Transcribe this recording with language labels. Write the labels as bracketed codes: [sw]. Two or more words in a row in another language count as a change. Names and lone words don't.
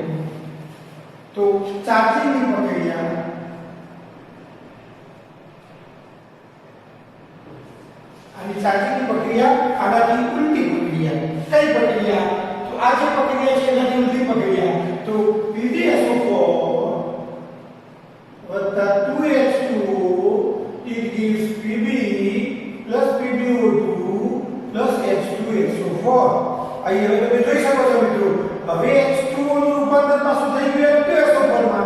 [gu] તો ચાર્જિંગની પ્રક્રિયા આની ચાર્જિંગની પ્રક્રિયા આનાથી ઊંધી પ્રક્રિયા. કઈ પ્રક્રિયા? તો આ જે પ્રક્રિયા છે એનાથી ઊંધી પ્રક્રિયા. [en] તો PbSO4 2H2O it gives Pb plus PbO2 plus H2SO4. [gu] અહીં હવે તમે જોઈ શકો છો મિત્રો, હવે H2O નું રૂપાંતર પાછું થઈ ગયું H2SO4 માં.